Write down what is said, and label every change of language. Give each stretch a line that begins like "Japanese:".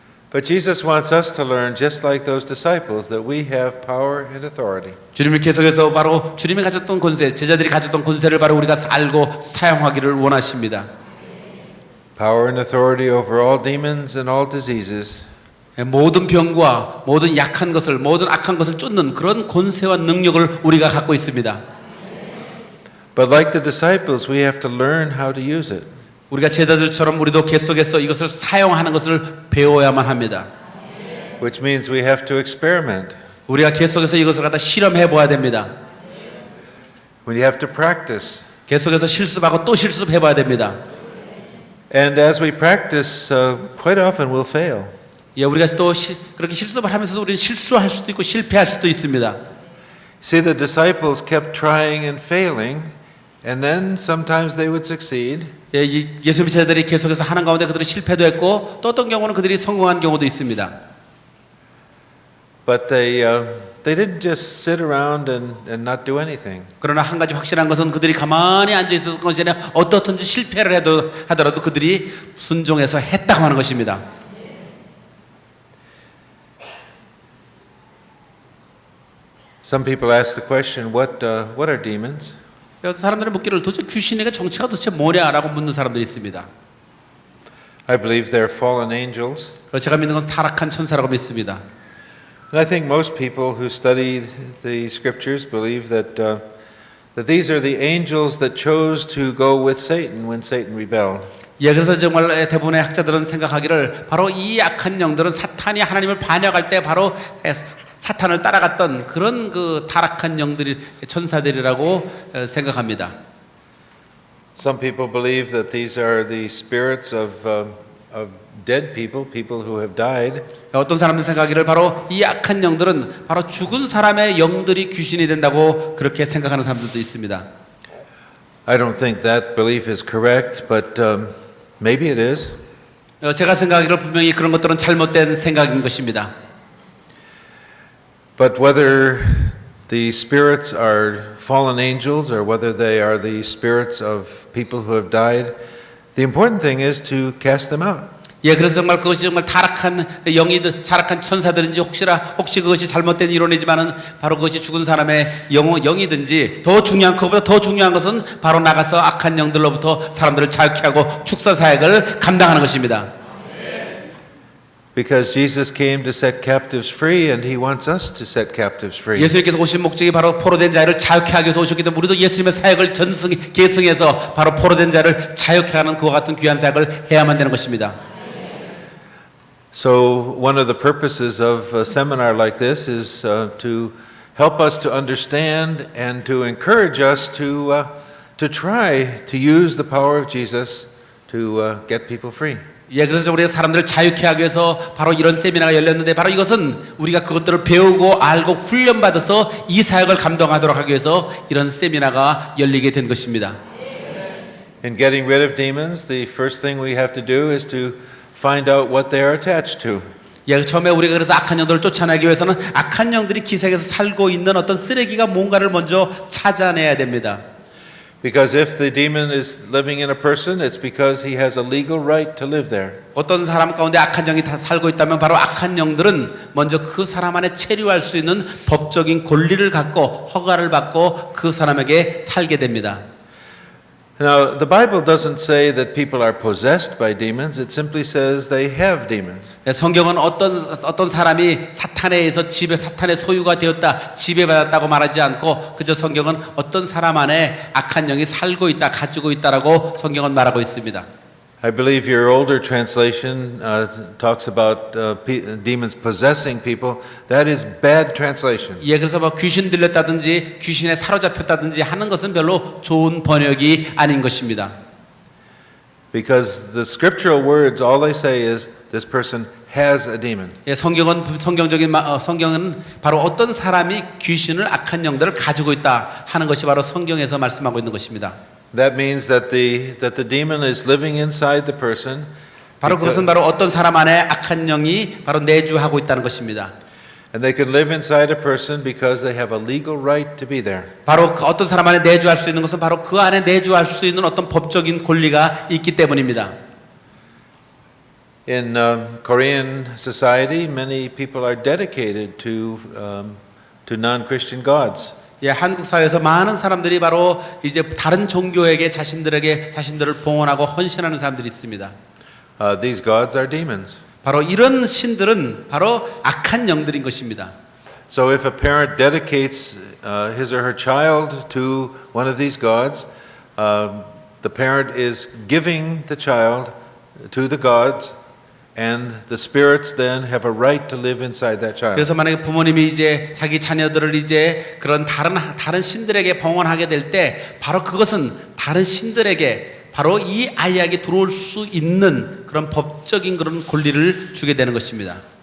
English: But Jesus wants us to learn, just like those disciples, that we have power and authority.
Korean: 주님을 계속해서 바로 주님이 가졌던 권세, 제자들이 가졌던 권세를 바로 우리가 알고 사용하기를 원하십니다.
English: Power and authority over all demons and all diseases.
Korean: 모든 병과 모든 약한 것을, 모든 악한 것을 쫓는 그런 권세와 능력을 우리가 갖고 있습니다.
English: But like the disciples, we have to learn how to use it.
Korean: 우리가 제자들처럼 우리도 계속해서 이것을 사용하는 것을 배워야만 합니다.
English: Which means we have to experiment.
Korean: 우리가 계속해서 이것을 갖다 실험해 보아야 됩니다.
English: We have to practice.
Korean: 계속해서 실습하고 또 실습해 봐야 됩니다.
English: And as we practice, quite often we'll fail.
Korean: 예, 우리가 또 그렇게 실습을 하면서도 우리는 실수할 수도 있고 실패할 수도 있습니다.
English: See, the disciples kept trying and failing, and then sometimes they would succeed.
Korean: 예, 예수님의 제자들이 계속해서 하는 가운데 그들은 실패도 했고 또 어떤 경우는 그들이 성공한 경우도 있습니다.
English: But they didn't just sit around and not do anything.
Korean: 그러나 한 가지 확실한 것은 그들이 가만히 앉아 있었던 것이 아니라 어떻든지 실패를 하더라도 그들이 순종해서 했다고 하는 것입니다.
English: Some people ask the question, what are demons?
Korean: 여기서 사람들은 묻기를 도대체 귀신에게 정체가 도대체 뭐냐라고 묻는 사람들이 있습니다.
English: I believe they're fallen angels.
Korean: 제가 믿는 것은 타락한 천사라고 믿습니다.
English: And I think most people who study the scriptures believe that these are the angels that chose to go with Satan when Satan rebelled.
Korean: 예, 그래서 정말 대부분의 학자들은 생각하기를 바로 이 악한 영들은 사탄이 하나님을 반역할 때 바로 사탄을 따라갔던 그런 그 타락한 영들이 천사들이라고 생각합니다.
English: Some people believe that these are the spirits of dead people, people who have died.
Korean: 어떤 사람들 생각하기를 바로 이 악한 영들은 바로 죽은 사람의 영들이 귀신이 된다고 그렇게 생각하는 사람들도 있습니다.
English: I don't think that belief is correct, but maybe it is.
Korean: 제가 생각하기를 분명히 그런 것들은 잘못된 생각인 것입니다.
English: But whether the spirits are fallen angels or whether they are the spirits of people who have died, the important thing is to cast them out.
Korean: 예, 그래서 정말 그것이 정말 타락한 영이든 타락한 천사들인지 혹시 그것이 잘못된 이론이지만은 바로 그것이 죽은 사람의 영이든지 더 중요한 그보다 더 중요한 것은 바로 나가서 악한 영들로부터 사람들을 자유케 하고 축사 사역을 감당하는 것입니다.
English: Because Jesus came to set captives free and he wants us to set captives free.
Korean: 예수님께서 오신 목적이 바로 포로된 자를 자유케 하기 위해서 오셨기 때문에 우리도 예수님의 사역을 계승해서 바로 포로된 자를 자유케 하는 그와 같은 귀한 사역을 해야만 되는 것입니다.
English: So one of the purposes of a seminar like this is to help us to understand and to encourage us to try to use the power of Jesus to get people free.
Korean: 예, 그래서 우리가 사람들을 자유케 하기 위해서 바로 이런 세미나가 열렸는데 바로 이것은 우리가 그것들을 배우고 알고 훈련받아서 이 사역을 감당하도록 하기 위해서 이런 세미나가 열리게 된 것입니다.
English: In getting rid of demons, the first thing we have to do is to find out what they are attached to.
Korean: 예, 처음에 우리가 그래서 악한 영들을 쫓아내기 위해서는 악한 영들이 기생에서 살고 있는 어떤 쓰레기가 뭔가를 먼저 찾아내야 됩니다.
English: Because if the demon is living in a person, it's because he has a legal right to live there.
Korean: 어떤 사람 가운데 악한 영이 다 살고 있다면 바로 악한 영들은 먼저 그 사람 안에 체류할 수 있는 법적인 권리를 갖고 허가를 받고 그 사람에게 살게 됩니다.
English: Now, the Bible doesn't say that people are possessed by demons. It simply says they have demons.
Korean: 성경은 어떤 사람이 사탄에 의해서 사탄의 소유가 되었다, 지배받았다고 말하지 않고 그저 성경은 어떤 사람 안에 악한 영이 살고 있다, 가지고 있다라고 성경은 말하고 있습니다.
English: I believe your older translation talks about demons possessing people. That is bad translation.
Korean: 예, 그래서 뭐 귀신 들렸다든지 귀신에 사로잡혔다든지 하는 것은 별로 좋은 번역이 아닌 것입니다.
English: Because the scriptural words, all they say is this person has a demon.
Korean: 예, 성경은 바로 어떤 사람이 귀신을 악한 영들을 가지고 있다 하는 것이 바로 성경에서 말씀하고 있는 것입니다.
English: That means that the demon is living inside the person.
Korean: 바로 그것은 바로 어떤 사람 안에 악한 영이 바로 내주하고 있다는 것입니다.
English: And they can live inside a person because they have a legal right to be there.
Korean: 바로 어떤 사람 안에 내주할 수 있는 것은 바로 그 안에 내주할 수 있는 어떤 법적인 권리가 있기 때문입니다.
English: in Korean society, many people are dedicated to non-Christian gods.
Korean: 예, 한국 사회에서 많은 사람들이 바로 이제 다른 종교에게 자신들을 봉헌하고 헌신하는 사람들이 있습니다.
English: These gods are demons.
Korean: 바로 이런 신들은 바로 악한 영들인 것입니다.
English: So if a parent dedicates his or her child to one of these gods, the parent is giving the child to the gods, and the spirits then have a right to live inside that child.
Korean: 그래서 만약에 부모님이 이제 자기 자녀들을 이제 그런 다른 신들에게 봉헌하게 될 때 바로 그것은 다른 신들에게 바로 이 아이에게 들어올 수 있는 그런 법적인 그런 권리를 주게 되는 것입니다.